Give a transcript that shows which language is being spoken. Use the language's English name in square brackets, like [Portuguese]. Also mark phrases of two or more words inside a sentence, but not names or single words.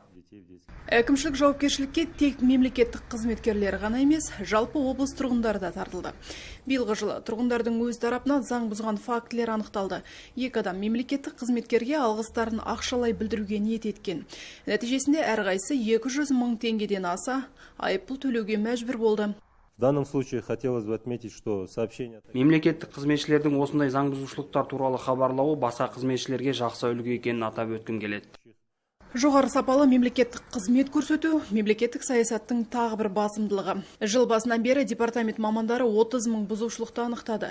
[Kazakh] Әкімшілік жауапкершілікке тек мемлекеттік қызметкерлер ғана емес, жалпы облыс тұрғындары да тартылды. Биылғы жылы тұрғындардың өз тарапынан заң бұзған фактілер анықталды. 2 адам мемлекеттік қызметкерге алғыстарын ақшалай білдіруге ниет еткен. Нәтижесінде әрқайсысы 200 мың теңгеден аса айыппұл төлеуге мәжбүр болды. [Russian] В данном случае хотелось бы отметить, что сообщение... [Kazakh] Мемлекеттік қызметшілердің осындай заң бұзушылықтар туралы хабарлауы баса қызметшілерге жақсы үлгі екенін атап өткім келеді. Жоғары сапалы мемлекеттік қызмет көрсету мемлекеттік саясаттың тағы бір басымдылығы. Жыл басынан бері департамент мамандары 30 мың бұзушылықты анықтады.